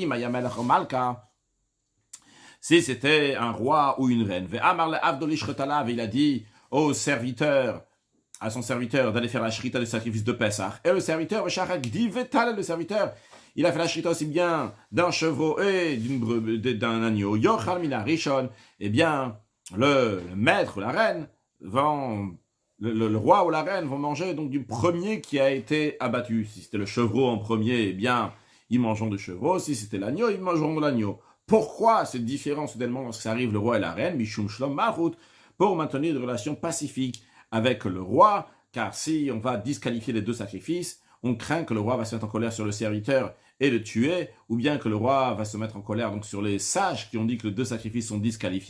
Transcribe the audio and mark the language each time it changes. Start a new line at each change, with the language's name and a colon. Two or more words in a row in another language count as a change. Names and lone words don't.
French: Si c'était un roi ou une reine, il a dit au serviteur, à son serviteur d'aller faire la shrita du sacrifice de Pessah. Et le serviteur, le serviteur, il a fait la shrita aussi bien d'un chevreau et d'un agneau.
Hebrew: יאכל מינה ראשון.
French: Eh bien, le maître ou la reine vont, le roi ou la reine vont manger donc du premier qui a été abattu. Si c'était le chevreau en premier, eh bien, ils mangeront du chevreau. Si c'était l'agneau, ils mangeront de l'agneau. Pourquoi cette différence soudainement lorsque ça arrive le roi et la reine,
Hebrew: משום שלום מלכות,
French: pour maintenir des relations pacifiques avec le roi, car si on va disqualifier les deux sacrifices, on craint que le roi va se mettre en colère sur le serviteur et le tuer, ou bien que le roi va se mettre en colère donc sur les sages qui ont dit que les deux sacrifices sont disqualifiés.